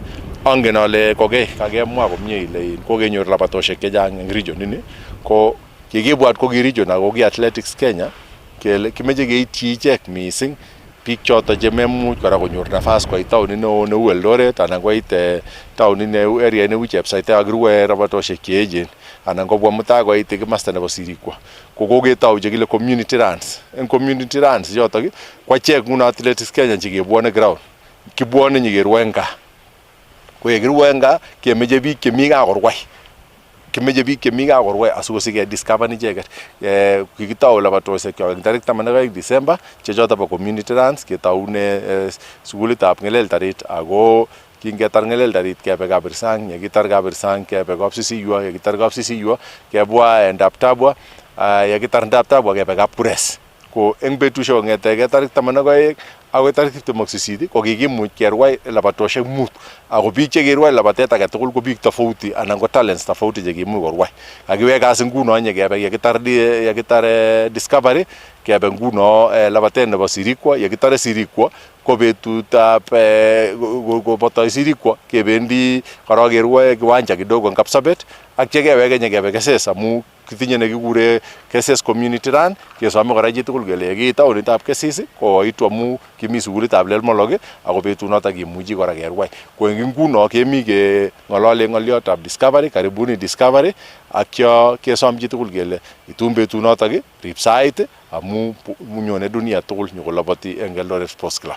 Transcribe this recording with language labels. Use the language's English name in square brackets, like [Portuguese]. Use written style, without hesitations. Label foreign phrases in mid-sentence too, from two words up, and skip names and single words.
[Kalenjin] Angen ale kokei kakemwa komie ile kokenyor labatosiek chechang eng region ini ko kikibwat ko ki region ako ki Athletics Kenya kele kimeche keityi ichek mising biik choto chememuch kora konyor nafas koit taunit neo neu Eldoret anan koit taunit neu area neu Chepsaite akirue labatosiek cheechen anan kobwa mutai koit kimasta nebo Sirikwa. Ko koketou chekile [English] community runs. [Kalenjin] Eng [English] community runs [Kalenjin] chotok ko achek nguno Athletics Kenya chekebwone ground. Kibwone nyikerue eng gaa. Ko yekirue eng gaa kemeche biik chemi gaa korwai. Kimeche biik chemi gaa korwai asikosike discover icheket. Kikitou labatosiek kyok eng tarik 12 December che choto bo [English] community runs [Kalenjin] ketoune sukulitab Ngeleltarit ako kingetar Ngeleltarit kebe Kabirsang, yekitar Kabirsang kebe Kapsisiywa, yekitar Kapsisiywa kebwa Ndaptabwa, yekitar Ndaptabwa kebe Kapkures. Ko eng betusiek kong'etege tarik 12 akoi tarik 28 ko kikimuch kerwai labatosiek 5 ako biik chekerwai labatet age tugul ko biik tofauti anan ko talents tofauti chekimuch korwai. Kakiwek kasi nguno nyekebe yekitar Discovery kebe nguno labatet nebo Sirikwa, yekitare Sirikwa ko betutab kobotoi Sirikwa kebendi kora kerwae [Swahili] kiwanja kidogo [Kalenjin] eng Kapsabet ak chekeweke nyekebe Keses amu kitinye nekikure Keses community run. Kesome kora chitugul kele yekiit taonitab Kesis koitu amu kimi sukulitab Lelmolok ako betunoto kimuchi kora kerwai. Ko eng nguno kemi keng'olole ng'oliotab Discovery, karibuni Discovery akyo kesom chitugul kele itun betunoto rib sait amu nyone dunia tugul nyokoloboti eng Eldoret Sports Club.